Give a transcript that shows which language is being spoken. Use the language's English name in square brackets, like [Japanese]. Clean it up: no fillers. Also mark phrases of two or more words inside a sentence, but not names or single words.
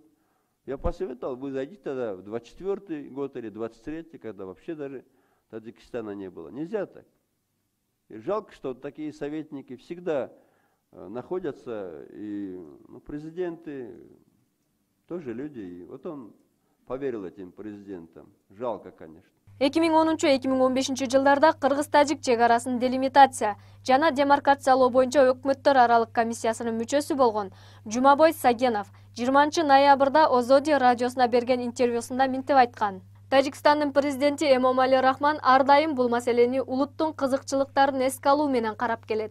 [Russian] Я посоветовал, вы зайдите тогда в 24-й год или 23-й, когда вообще даже Таджикистана не было. Нельзя так. И жалко, что такие советники всегда находятся, и президенты тоже люди. И вот он поверил этим президентам. Жалко, конечно. [Kyrgyz] 2010-2015 жылдарда Кыргыз-тажик чек арасын делимитация жана демаркациялоо боюнча өкмөттөр аралык комиссиясынын мүчөсү болгон Жумабой Сагенов 20-ноябрда Озоди радиосуна берген интервьюсунда минтип айткан. Тажикстандын президенти Эмомали Рахмон ар дайым бул маселени улуттун кызыкчылыктарын эске алуу менен карап келет.